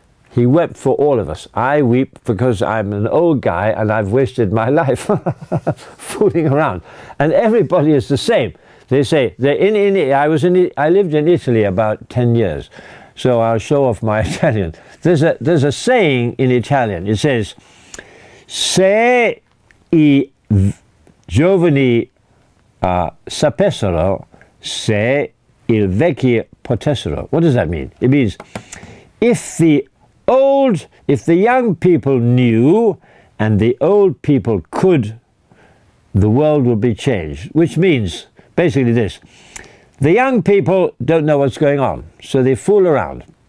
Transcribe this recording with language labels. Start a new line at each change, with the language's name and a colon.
English: He wept for all of us. I weep because I'm an old guy and I've wasted my life fooling around. And everybody is the same. They say, I lived in Italy about 10 years. So I'll show off my Italian. There's a saying in Italian. It says,
Italian: se I giovani sapessero, se il vecchi potessero.
English: What does that mean? It means if the young people knew and the old people could, the world will be changed. Which means basically this: the young people don't know what's going on, so they fool around.